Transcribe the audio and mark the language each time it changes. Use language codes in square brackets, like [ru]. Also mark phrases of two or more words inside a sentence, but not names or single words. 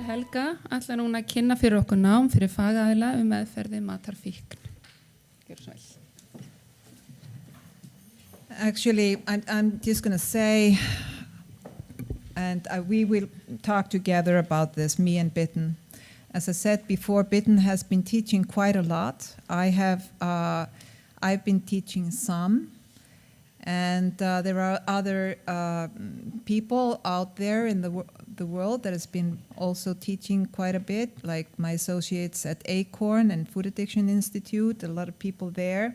[is] Helga ætlar núna að kynna fyrir okkur nám fyrir fagaðila meðferði matarfíkn. Gjörðu svo vel. [en] Actually, I'm just going to say, and we will talk together about this, me and Bitten. As I said before, Bitten has been teaching quite a lot. I've been teaching some, and there are other people out there in the world that has been also teaching quite a bit, like my associates at Acorn and Food Addiction Institute, a lot of people there.